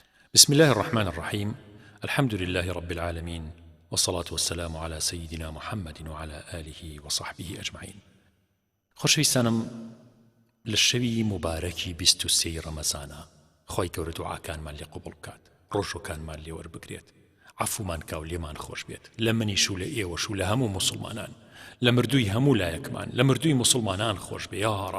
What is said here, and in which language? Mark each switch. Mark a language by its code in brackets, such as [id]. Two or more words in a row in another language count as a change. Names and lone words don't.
[ar] بسم الله الرحمن الرحيم. الحمد لله رب العالمين، والصلاة والسلام على سيدنا محمد وعلى آله وصحبه أجمعين. [ckb] خۆشەویستانم، لە شەوی مبارەکی 23 ڕەمەزانە خۆی گەورە دوعاکانمان لێ قوبوڵ بکات، ڕۆژۆکانمان لێ وەربگرێت، عەفومان کا و لێمان خۆش بێت، لە منیش و لە ئێوەش و لە هەموو موسڵمانان، لە مردووی هەموو لایەکمان، لە مردووی موسڵمانان خۆش بێ یا ڕەب.